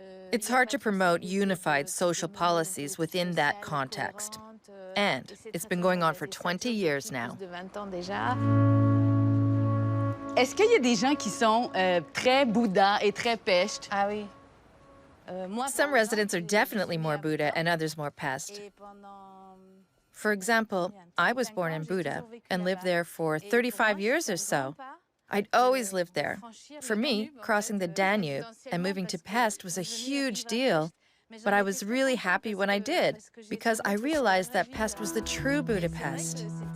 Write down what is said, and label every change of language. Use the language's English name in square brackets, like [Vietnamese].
[English] It's hard to promote unified social policies within that context. And it's been going on for 20 years now. [French] Est-ce qu'il y a des gens qui sont très Buda et très Pest? [English] Some residents are definitely more Buda and others more Pest. For example, I was born in Buda and lived there for 35 years or so. I'd always lived there. For me, crossing the Danube and moving to Pest was a huge deal, but I was really happy when I did, because I realized that Pest was the true Budapest.